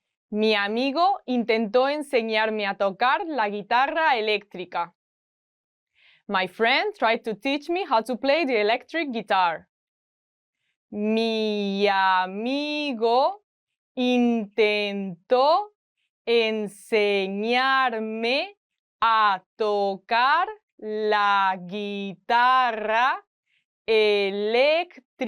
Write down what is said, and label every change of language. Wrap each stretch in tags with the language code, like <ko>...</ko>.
<es>Mi amigo intentó enseñarme a tocar la guitarra eléctrica.</es> <en>My friend tried to teach me how to play the electric guitar.</en> <es>Mi amigo intentó enseñarme a tocar la guitarra eléctrica.</es>